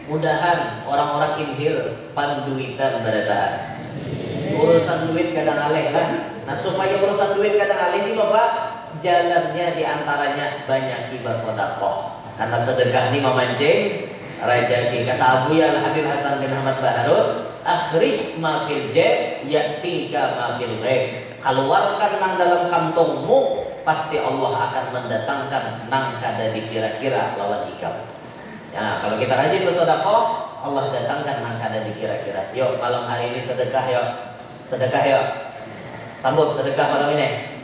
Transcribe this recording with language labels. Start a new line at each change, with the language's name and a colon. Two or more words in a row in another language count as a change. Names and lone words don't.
Banjar: Mudahan orang-orang inhil panduitan barataan. urusan duit kadang alih lah. Nah supaya urusan duit kadang alih ini Bapak, jalannya diantaranya banyak hibah sodakoh. Karena sedekah ini memancing rajaki. Kata Abu ya Habib Hasan bin Ahmad Baharun,
Arabic: أخرج ما في الجيب يأتيك ما في الغيب.
Banjar: Keluarkan nang dalam kantongmu, pasti Allah akan mendatangkan nang kada dikira-kira lawan ikam. Ya, kalau kita rajin bersedekah, Allah datangkan nang kada dikira-kira. Yuk malam hari ini sedekah yuk. Sedekah yuk. Sanggup sedekah malam ini?